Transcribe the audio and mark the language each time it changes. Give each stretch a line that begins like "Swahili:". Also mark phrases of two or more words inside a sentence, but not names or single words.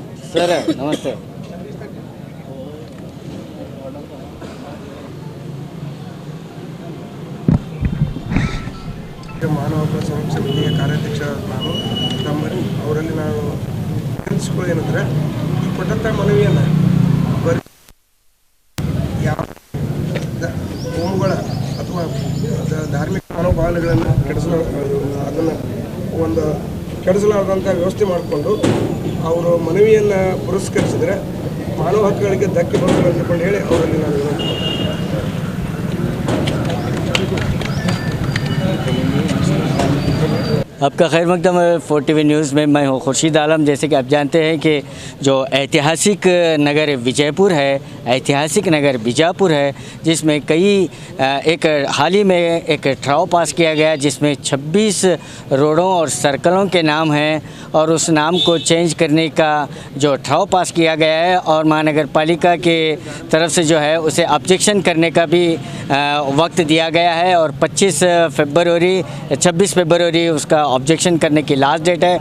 Hindi: सर नमस्ते।
Kannada: ಮಾನವ ಹಕ್ಕು ಸಂರಕ್ಷಣಾ ಸಮಿತಿಯ ಕಾರ್ಯಾಧ್ಯಕ್ಷ ನಾನು ನಮ್ಮಲ್ಲಿ ಅವರಲ್ಲಿ ನಾನು ಏನಂದರೆ ಈ ಕೊಟ್ಟಂಥ ಮನವಿಯನ್ನು ಬರೀ ಯಾವ ಹೋಮಗಳ ಅಥವಾ ಧಾರ್ಮಿಕ ಮನೋಭಾವನೆಗಳನ್ನು ಅದನ್ನು ಒಂದು ಕೆಡಿಸಲಾರದಂಥ ವ್ಯವಸ್ಥೆ ಮಾಡಿಕೊಂಡು ಅವರು ಮನವಿಯನ್ನು ಪುರಸ್ಕರಿಸಿದರೆ ಮಾನವ ಹಕ್ಕುಗಳಿಗೆ ಧಕ್ಕೆ ಬರುತ್ತದೆ ಅಂತಕೊಂಡು ಹೇಳಿ ಅವರಲ್ಲಿ ನಾನು ವಿನಂತಿ ಮಾಡ್ತೀನಿ।
Hindi: आपका खैर मकदम 4TV न्यूज़ में मैं हूँ खुर्शीद आलम। जैसे कि आप जानते हैं कि जो ऐतिहासिक नगर विजयपुर है, ऐतिहासिक नगर बीजापुर है, जिसमें कई एक हाल ही में एक ठराव पास किया गया जिसमें 26 रोडों और सर्कलों के नाम हैं और उस नाम को चेंज करने का जो ठराव पास किया गया है और महानगर पालिका के तरफ से जो है उसे ऑब्जेक्शन करने का भी वक्त दिया गया है और 26 फरवरी उसका ऑब्जेक्शन करने की
English: last date
Hindi: है।